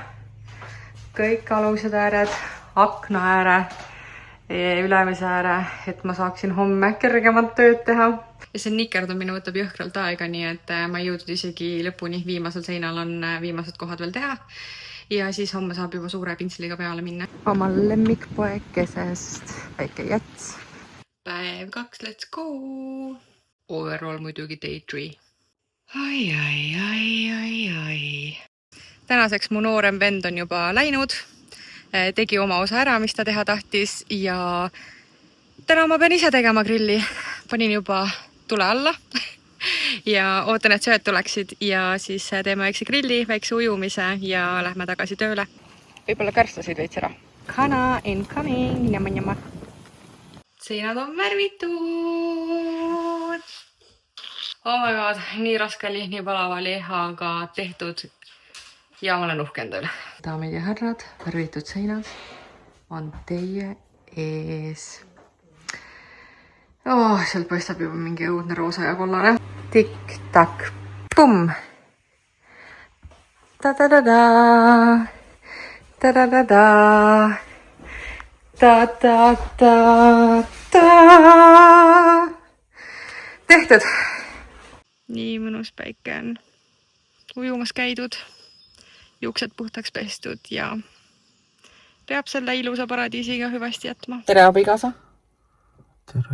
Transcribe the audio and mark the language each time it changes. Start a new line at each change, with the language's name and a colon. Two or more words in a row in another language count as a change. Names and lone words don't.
Estonian: Kõik alused ääred, akna ääre, ülemise ääre, et ma saaksin homme kergemat tööd teha. Ja see nikerdumine võtab jõhkralt aega, nii et ma ei jõudnud isegi lõpuni. Viimasel seinal on viimased kohad veel teha. Ja siis homme saab juba suure pintsliga peale minna. Oma lemmikpoekesest väike jäts. päev 2,
English: let's go! Overall muidugi day 3. Ai.
Estonian: Tänaseks mu noorem vend on juba läinud, tegi oma osa ära, mis ta teha tahtis ja täna ma pean ise tegema grilli. Panin juba tule alla ja ootan, et sööd tuleksid ja siis teeme väikse grilli, väikse ujumise ja lähme tagasi tööle. Võib-olla kärslasid veits ära. Kana incoming, njama. Seinad on värvitud.
English: Oh my god,
Estonian: nii raske oli, nii palav oli, aga tehtud ja ma olen uhke endal. Daamid ja härrad, värvitud seinad on teie ees. Oh, sealt paistab juba mingi õudne roosa ja kollane. Tikk-takk, pumm. Ta-da-da-da. Ta-da-da-da. Ta-ta-ta-ta. Tehtud. Nii mõnus päike on. Ujumas käidud. Juuksed puhtaks pestud ja peab selle ilusa paradiisiga hüvasti jätma. Tere, abikaasa. Tere.